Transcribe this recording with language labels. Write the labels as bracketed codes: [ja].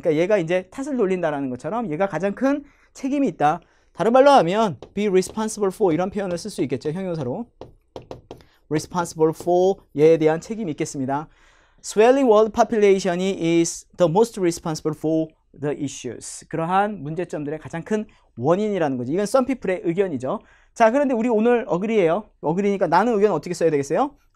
[ko] 그러니까 얘가 이제 탓을 돌린다라는 것처럼 얘가 가장 큰 책임이 있다. 다른 말로 하면 be responsible for 이런 표현을 쓸 수 있겠죠, 형용사로. responsible for 얘에 대한 책임이 있겠습니다. [en] Swelling world population이 is the most responsible for the issues. [ko] 그러한 문제점들의 가장 큰 원인이라는 거죠. 이건 some people의 의견이죠. 자, 그런데 우리 오늘 어그리예요. 어그리니까 나는 의견 어떻게 써야 되겠어요?